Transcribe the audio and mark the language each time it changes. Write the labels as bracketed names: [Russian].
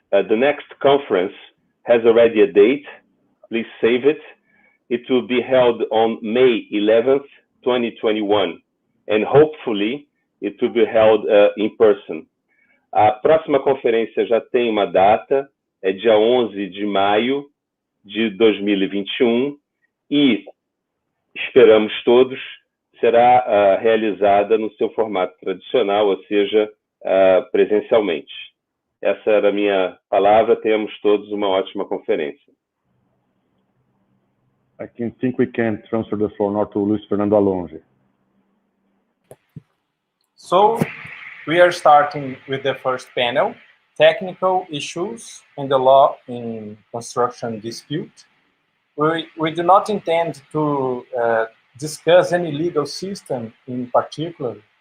[English] The next conference has already a date. Please save it. It will be held on May 11th, 2021, and hopefully it will be held in person. [Portuguese] A próxima conferência já tem uma data, é dia 11 de maio de 2021, e esperamos todos, será realizada no seu formato tradicional, ou seja, presencialmente. Essa era a minha palavra, tenhamos todos uma ótima conferência. [English] I think we can transfer the floor now to Luiz Fernando Alongi. So, we are starting with the first panel, technical issues and the law in construction dispute. We do not intend to discuss any legal system in particular.